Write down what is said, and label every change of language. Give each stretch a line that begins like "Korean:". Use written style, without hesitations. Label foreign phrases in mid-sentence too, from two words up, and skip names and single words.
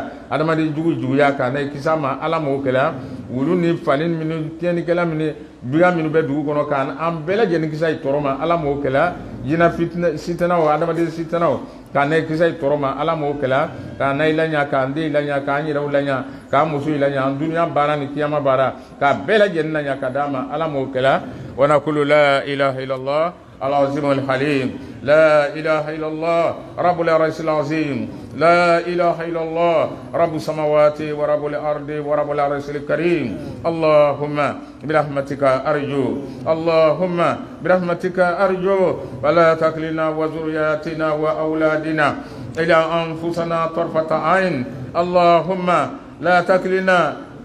Bambara: adamaden jugu juguya k'an n'a kisi a ma Ala m'o kɛla wulu ni fani minnu tiɲɛnikɛla minnu biga minnu bɛ dugu kɔnɔ k'an bɛɛ lajɛlen kisi a tɔɔrɔ ma Ala m'o kɛla jinɛ fitina sitanaw adamaden sitanaw k'an n'a kisi a tɔɔrɔ ma Ala m'o kɛla k'an n'a laɲa k'an den laɲa k'an yɛrɛw laɲa k'an muso laɲa an duniya baara ni kiyama baara k'a bɛɛ lajɛlen laɲa ka d'a ma Ala m'o kɛla
Arabic: ونقول لا إله إلا الله العظيم الحليم لا إله إلا الله رب العرش العظيم لا إله إلا الله رب السماوات ورب الأرض ورب العرش الكريم اللهم برحمتك أرجو اللهم برحمتك أرجو ولا تكلنا وذرياتنا وأولادنا إلى أنفسنا طرفة عين اللهم لا تكلنا